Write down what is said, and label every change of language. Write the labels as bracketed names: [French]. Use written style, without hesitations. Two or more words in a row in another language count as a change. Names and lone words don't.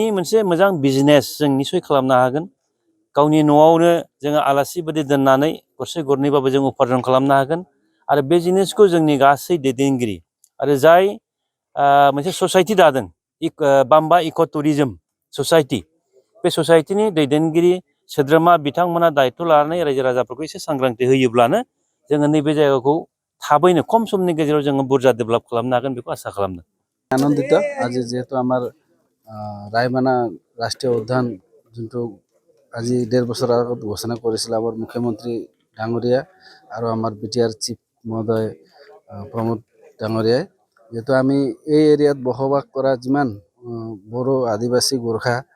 [Bodo] मोनसे मोजां बिजनेस जों निसय खालामनो हागोन गावनि न'आवनो जोङो आलासि बायदि दोननानै गरसे गरनैबाबो जों उपार्जन खालामनो हागोन आरो बे जिनिसखौ जोंनि गासै दैदेनगिरि आरो जाय मोनसे ससाइटि दादों बाम्बा इक' टुरिजम ससाइटि बे ससाइटिनि दैदेनगिरि सोद्रोमा बिथांमोना दायथ' लानानै रायजो राजाफोरखौ एसे सांग्रांथि होयोब्लानो जोङो नैबे जायगाखौ थाबैनो खम समनि गेजेराव जोङो बुरजा डेभेलप खालामनो हागोन बेखौ आसा खालामदों। [Assamese] आनन्दित আজি যেহেতু আমাৰ ৰায়মনা ৰাষ্ট্ৰীয় উদ্যান যোনটো আজি 1.5 বছৰ আগত ঘোষণা কৰিছিল আমাৰ মুখ্যমন্ত্ৰী ডাঙৰীয়া আৰু আমাৰ বিটিআৰ চিফ মহোদয় প্ৰমোদ ডাঙৰীয়াই যেহেতু আমি এই এৰিয়াত বসবাস কৰা যিমান বড়ো আদিবাসী গোৰ্খা